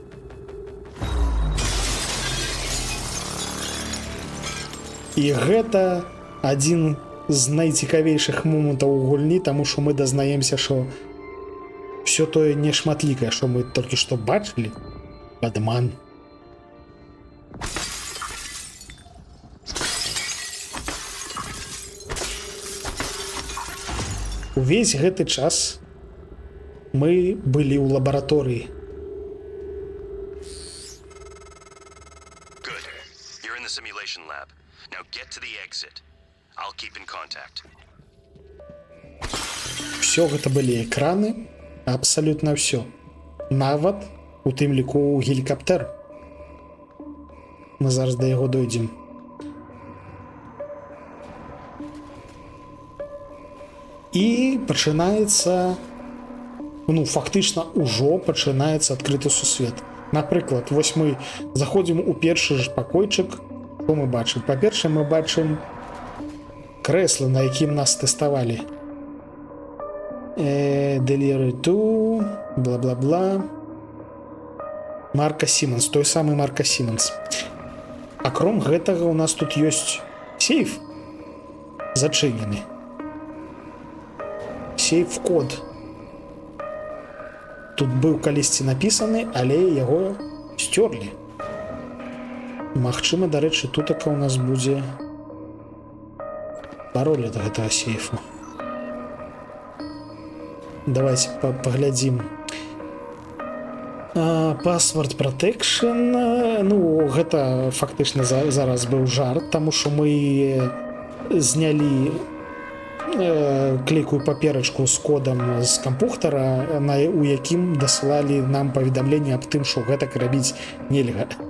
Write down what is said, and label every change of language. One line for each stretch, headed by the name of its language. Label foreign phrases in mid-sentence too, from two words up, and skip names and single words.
Belarusian: І гэта адзін з найцікавейшых момантаў у гульні, таму што мы дазнаемся, што ўсё тое нешматлікае, што мы толькі што бачылі, падман. Увесь гэты час мы былі ў лабараторыі.
English: Good. You're in the simulation lab. Now get to the exit. I'll keep in contact.
Belarusian: Все гэта былі экраны, абсалютна ўсё. Нават у тым ліку гелікаптэр. Мы зараз да яго дойдзем. І пачынаецца, ну, фактычна ўжо пачынаецца адкрыты сусвет. Напрыклад, вось мы заходзім у першы ж пакойчык, што мы бачым? Па-першае, мы бачым крэсла, на якім нас тэставалі.
English: Delivery to, бла-бла-бла.
Belarusian: Марка Сіменс, той самы Марка Сіменс. Акром гэтага у нас тут ёсць сейф зачынены. Сейф-код. Тут быў калісьці напісаны, але яго сцёрлі. Магчыма, дарэчы, тутака у нас будзе пароль ад гэтага сейфу. Давайте паглядзім.
English: Password protection.
Belarusian: Ну, гэта фактычна зараз быў жарт, таму што мы знялі клейкую паперачку з кодам з кампухтара, у якім дасылалі нам паведамленне аб тым, што гэтак рабіць нельга.